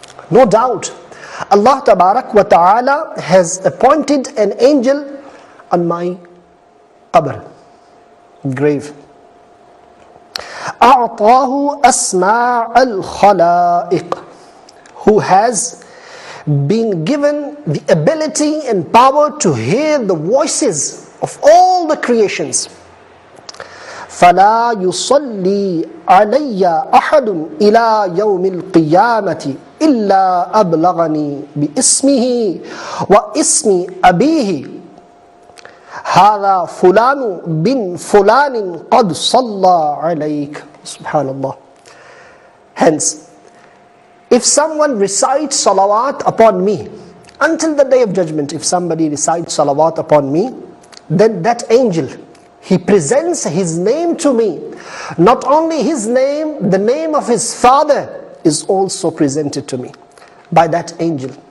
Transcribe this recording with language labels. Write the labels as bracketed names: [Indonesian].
[English] No doubt, Allah tabarak wa ta'ala has appointed an angel on my qabr, grave. [Arabic] أعطاه أسماع الخلائق, [English] who has been given the ability and power to hear the voices of all the creations. [Arabic] فلا يصلي علي أحد إلى يوم القيامة إلا أبلغني باسمه واسم أبيه هذا فلان بن فلان قد صلى عليك. Subhanallah. [English] Hence, if someone recites salawat upon me, until the day of judgment, if somebody recites salawat upon me, then that angel, he presents his name to me. Not only his name, the name of his father is also presented to me by that angel.